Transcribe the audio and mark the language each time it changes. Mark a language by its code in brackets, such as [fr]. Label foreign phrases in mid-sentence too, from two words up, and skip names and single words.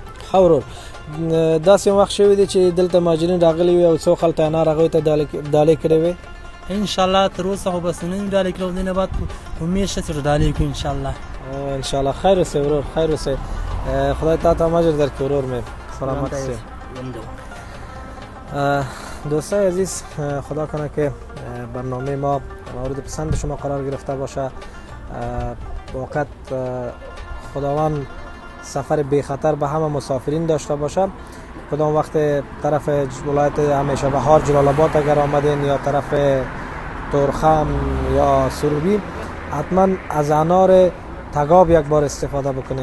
[ps] ښه ورور داسې وخت شوی دی چې دلته مهاجرین راغلي وي او څو خلک انار هغوی ته ډالۍ کړې وي؟ [ar] ان شاء الله [ps] تر اوسه خو بس نه ډالۍ کړو، دینه بعد امید شته چې ډالۍ کوو [ar] ان شاء الله. ان شاء الله [ps] خیر اوسئ ورور، خیر اوسئ. خدای تا ته اجر درکړي ورور مې، سلامت اوسئ. [fa] دوستای عزیز، خدا کنه که برنامه ما مورد پسند شما قرار گرفته باشه. واقعا خداوند سفر بی خطر به همه مسافرین داشته باشه. کدام وقت طرف ولایت همیشه بهار جلال آباد اگر آمدین یا طرف تورخم یا سروبی، حتما از انار تگاب یک بار استفاده بکنین.